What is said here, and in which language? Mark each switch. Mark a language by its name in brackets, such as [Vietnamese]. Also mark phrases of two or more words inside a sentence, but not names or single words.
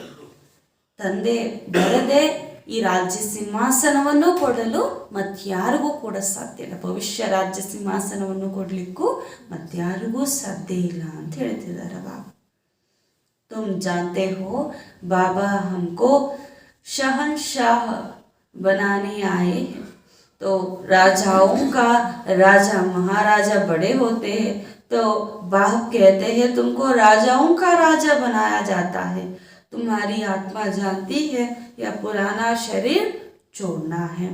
[Kannada] ತಂದೆ ಬರದೆ ಈ ರಾಜ್ಯ ಸಿಂಹಾಸನವನ್ನು ಕೊಡಲು ಮತ್ಯಾರಿಗೂ ಕೂಡ ಸಾಧ್ಯ ಇಲ್ಲ, ಭವಿಷ್ಯ ರಾಜ್ಯ ಸಿಂಹಾಸನವನ್ನು ಕೊಡಲಿಕ್ಕೂ ಮತ್ಯಾರಿಗೂ ಸಾಧ್ಯ ಇಲ್ಲ ಅಂತ ಹೇಳ್ತಿದ್ದಾರೆ ಬಾಬಾ. [Hindi] तुम जानते हो बाबा हमको शहंशाह बनाने आए हैं, तो राजाओं का राजा महाराजा बड़े होते हैं, तो बाप कहते हैं तुमको राजाओं का राजा बनाया जाता है, तुम्हारी आत्मा जानती है यह पुराना शरीर छोड़ना है।